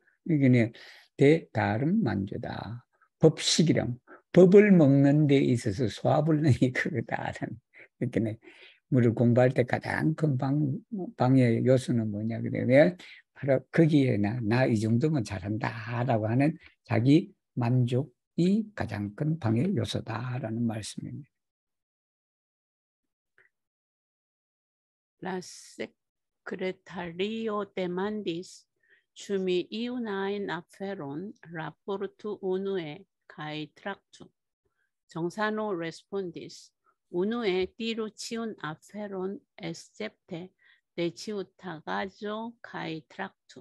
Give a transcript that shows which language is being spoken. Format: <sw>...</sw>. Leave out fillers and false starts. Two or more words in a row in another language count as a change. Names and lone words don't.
<ko>그러니까 대다른 만조다. 법식이랑 법을 먹는 데 있어서 소화불량이 크다라는. 그러니까 우리 공부할 때 가장 큰 방해 요소는 뭐냐 그러면 바로 거기에 나 이 정도면 잘한다라고 하는 자기 만족이 가장 큰 방해 요소다라는 말씀입니다.</ko> <eo>La secretario demandis ĉu mi iun ajn aferon raportu unue kaj traktu. 정산호 respondis unue diru ĉiun aferon escepte de ĉiutagaĵo kaj traktu.</eo>